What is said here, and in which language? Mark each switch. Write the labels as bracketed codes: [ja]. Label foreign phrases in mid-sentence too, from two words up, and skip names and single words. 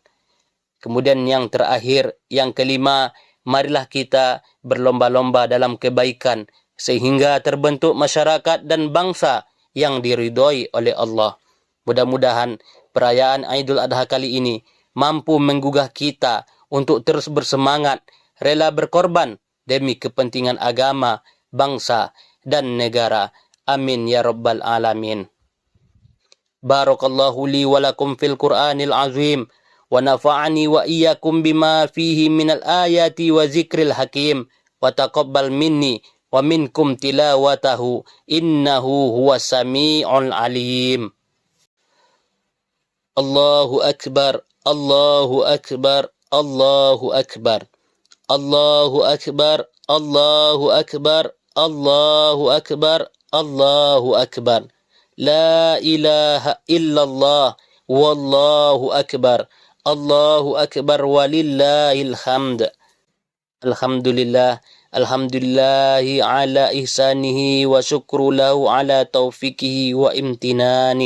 [id] Kemudian yang terakhir, yang kelima, marilah kita berlomba-lomba dalam kebaikan sehingga terbentuk masyarakat dan bangsa yang diridhoi oleh Allah. Mudah-mudahan perayaan Aidul Adha kali ini mampu menggugah kita untuk terus bersemangat, rela berkorban demi kepentingan agama, bangsa, dan negara. [ar] آمين يا رب العالمين. بارك الله لي ولكم في القرآن العظيم ونفعني وإياكم بما فيه من الآيات والذكر الحكيم وتقبل مني ومنكم تلاوته إنه هو السميع العليم. الله أكبر، الله أكبر، الله أكبر. الله أكبر، الله أكبر، الله أكبر، الله أكبر. لا إله إلا الله، والله أكبر. الله أكبر ولله الحمد. الحمد لله، الحمد لله على إحسانه والشكر له على توفيقه وامتنانه.